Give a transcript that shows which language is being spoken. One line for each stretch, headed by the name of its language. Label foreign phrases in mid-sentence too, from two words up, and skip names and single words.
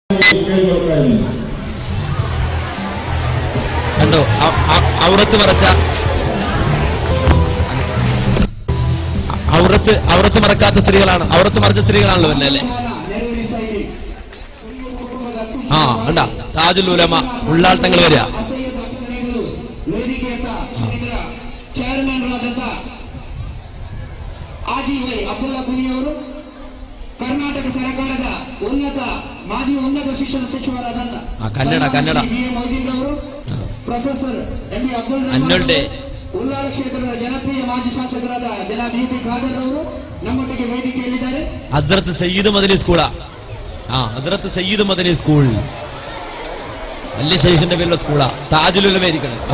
Malayalam: കണ്ടോ ഔറത്ത് മറച്ച ഔറത്ത് മറക്കാത്ത സ്ത്രീകളാണ്, ഔറത്ത് മറച്ച സ്ത്രീകളാണല്ലോ പിന്നെ അല്ലേ? ആ കണ്ട താജുൽ ഉലമ ഉള്ളാട്ടങ്ങൾ വരിക.
Kannada: ಕರ್ನಾಟಕ ಸರ್ಕಾರದ ಮಾಜಿ ಉನ್ನತ ಶಿಕ್ಷಣ ಸಚಿವರಾದ ಕನ್ನಡ ಪ್ರೊಫೆಸರ್ ಎಂ ಬಿ ಅಬ್ದುಲ್ ಉಳ್ಳಾಲ ಕ್ಷೇತ್ರದ ಜನಪ್ರಿಯ ಮಾಜಿ ಶಾಸಕರಾದ ಜನಾಬ್ ಯುಪಿ ಖಾದರ್ ಅವರು ನಮ್ಮೊಟ್ಟಿಗೆ ವೇದಿಕೆಯಲ್ಲಿದ್ದಾರೆ.
Malayalam: ഹസ്രത്ത് സയ്യിദ് മദനി സ്കൂളാ. ഹസ്രത്ത് സയ്യിദ് മദനി സ്കൂൾ വലിയ ശൈഖിന്റെ പേരുള്ള സ്കൂളാ. താജുൽ ഉലമ ആയിരിക്കണം.